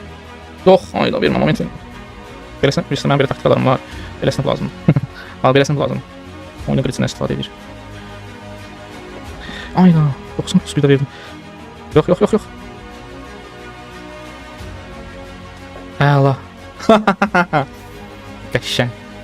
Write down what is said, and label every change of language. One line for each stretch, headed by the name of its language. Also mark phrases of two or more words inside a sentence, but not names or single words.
Azerbaijani: Yox, ayda vermə momentin. Beləsinə, mənim belə taktikalarım var. Beləsinə lazım. Al, beləsinə lazım. Oyunu glitchindən istifadə edir. Ayda, 90 speed'e verdim.
Turkish: Yok yok yok yok.
Azerbaijani: Əla. Qəşəng.